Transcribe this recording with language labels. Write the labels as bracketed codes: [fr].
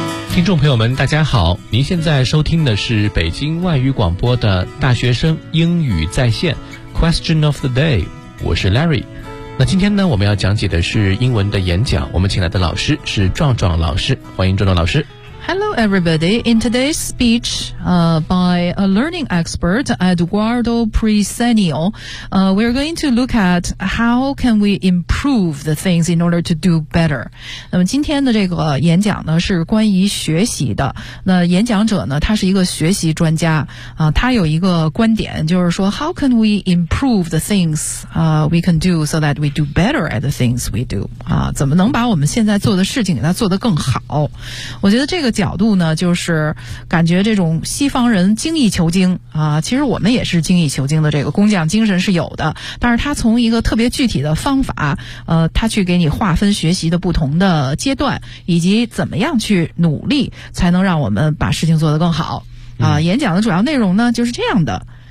[zh] 听众朋友们大家好，您现在收听的是北京外语广播的大学生英语在线 Question of the Day， 我是 Larry。那今天呢，我们要讲解的是英文的演讲，我们请来的老师是壮壮老师，欢迎壮壮老师。 [en] Hello everybody, in today's speech by a learning expert Eduardo Presenio, we're going to look at how can we improve the things in order to do better. [zh] 那么今天的这个演讲呢是关于学习的。那演讲者呢他是一个学习专家他有一个观点，就是说 [en] how can we improve the things we can do so that we do better at the things we do. [zh] 怎么能把我们现在做的事情给他做得更好。我觉得这个角度呢，就是感觉这种西方人精益求精其实我们也是精益求精的，这个工匠精神是有的，但是他从一个特别具体的方法他去给你划分学习的不同的阶段，以及怎么样去努力才能让我们把事情做得更好演讲的主要内容呢就是这样的。